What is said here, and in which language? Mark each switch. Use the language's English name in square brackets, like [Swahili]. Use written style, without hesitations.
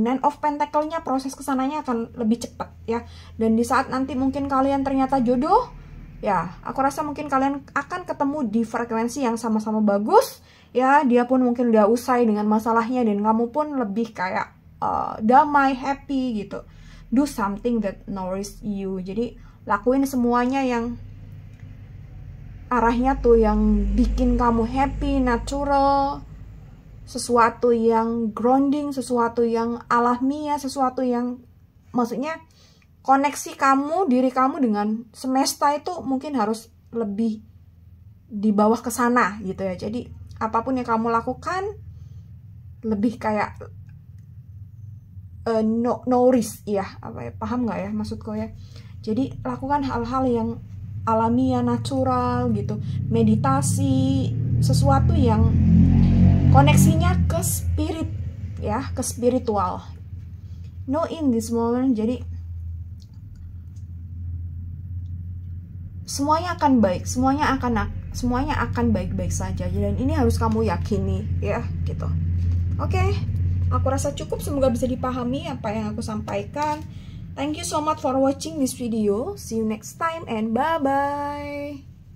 [Indonesian] Nine of Pentacle-nya proses kesananya akan lebih cepat ya. Dan di saat nanti mungkin kalian ternyata jodoh, ya aku rasa mungkin kalian akan ketemu di frekuensi yang sama-sama bagus ya. Dia pun mungkin udah usai dengan masalahnya dan kamu pun lebih kayak damai, happy gitu. [English] Do something that nourishes you. [Indonesian] Jadi lakuin semuanya yang arahnya tuh yang bikin kamu happy, natural, sesuatu yang grounding, sesuatu yang alamiah, sesuatu yang maksudnya koneksi kamu, diri kamu dengan semesta itu mungkin harus lebih di bawah ke sana gitu ya. Jadi apapun yang kamu lakukan lebih kayak [English] no risk [Indonesian] ya, apa ya, paham nggak ya maksudku ya. Jadi lakukan hal-hal yang alamiah, natural gitu, meditasi, sesuatu yang koneksinya ke spirit ya, ke spiritual. [English] No in this moment. [Indonesian] Jadi semuanya akan baik, semuanya akan baik-baik saja. Dan ini harus kamu yakini ya gitu. Oke, aku rasa cukup, semoga bisa dipahami apa yang aku sampaikan. [English] Thank you so much for watching this video. See you next time and bye-bye.